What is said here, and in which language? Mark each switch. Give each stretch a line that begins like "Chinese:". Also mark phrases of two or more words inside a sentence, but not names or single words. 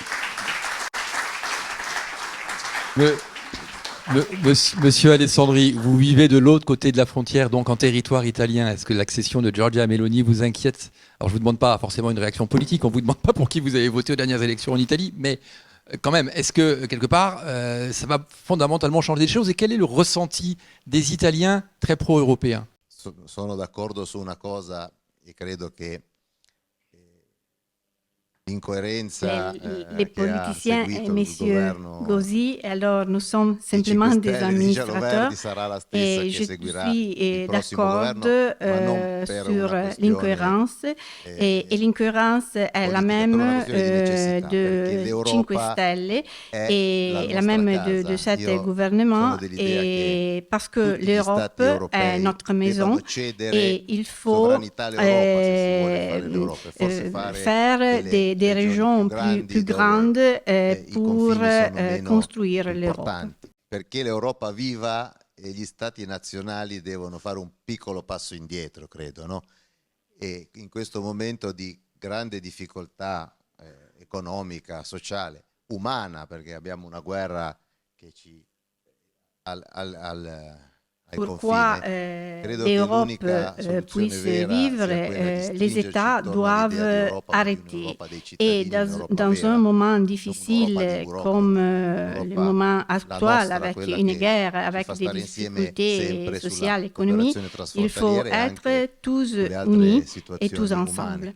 French: Monsieur Alessandri, vous vivez de l'autre côté de la frontière, donc en territoire italien. Est-ce que l'accession de Giorgia Meloni vous inquiète? Alors je ne vous demande pas forcément une réaction politique, on ne vous demande pas pour qui vous avez voté aux dernières élections en Italie, mais quand même, est-ce que quelque part, ça va fondamentalement changer les choses? Et quel est le ressenti des Italiens très pro-européens?
Italian: Sono d'accordo su una cosa e credo che l'incoerenza
French: les politiciens et M. Gozzi, alors nous sommes simplement des administrateurs et je suis d'accord sur l'incohérence et l'incohérence est la même de 5 Stelle et la même de cet gouvernement et parce que l'Europe est notre maison et il faut faire des régions plus grandes pour construire l'Europe.
Italian: Perché l'Europa viva e gli stati nazionali devono fare un piccolo passo indietro, credo, no? E in questo momento di grande difficoltà economica, sociale, umana, perché abbiamo una guerra che ci
French: Pourquoi l'Europe puisse vivre, les États doivent arrêter. Et dans un moment difficile comme le moment actuel, avec une guerre, avec des difficultés sociales, économiques, il faut être tous unis et tous ensemble.